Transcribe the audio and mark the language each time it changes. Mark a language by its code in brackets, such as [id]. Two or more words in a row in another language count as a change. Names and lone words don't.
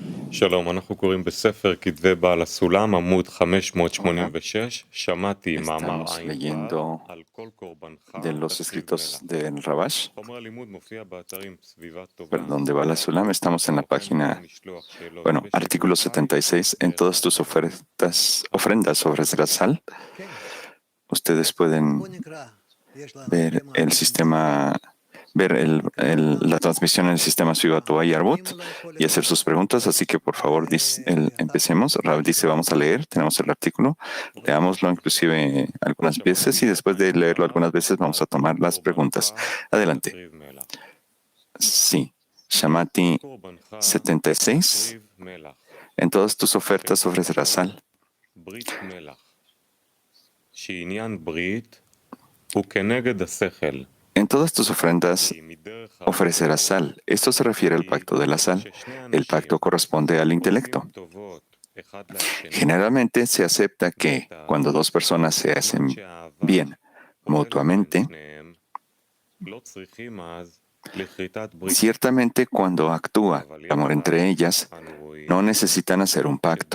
[he] שלום, אנחנו קוראים בספר כתבי בעל הסולם, עמוד 586. שמעתי מאמר [es] Estamos [he] עין [es] leyendo [he] ו' על כל קורבנך [es] de los [he] תקריב [es] escritos [he] מלח. [es] del Rabash, [he] חומר הלימוד מופיע באתרים סביבה טובה. [es] donde va la Sulam. Estamos en la [he] כמו כן, ניתן [es] página, [he] לשלוח שאלות [es] bueno, [he] ושידור [es] artículo [he] חי [es] 76. En [he] דרך [es] todas tus [he] האתר. [es] ofrendas sobre Zrazal, ustedes pueden ver el sistema, ver la transmisión en el sistema Svivatova y Arbut y hacer sus preguntas. Así que, por favor, empecemos. Rav dice, vamos a leer. Tenemos el artículo. Leámoslo inclusive algunas veces y después de leerlo algunas veces vamos a tomar las preguntas. Adelante. [he] תקריב מלח. [es] Sí. [he] כל [es] Shamati [he] קורבנך 76. תקריב מלח. [es] En todas tus ofertas ofrecerás sal. [he] ברית מלח. שעניין ברית הוא כנגד השכל. [es] En todas tus ofrendas ofrecerás sal. Esto se refiere al pacto de la sal. El pacto corresponde al intelecto. Generalmente se acepta que cuando dos personas se hacen bien mutuamente, ciertamente cuando actúa el amor entre ellas, no necesitan hacer un pacto.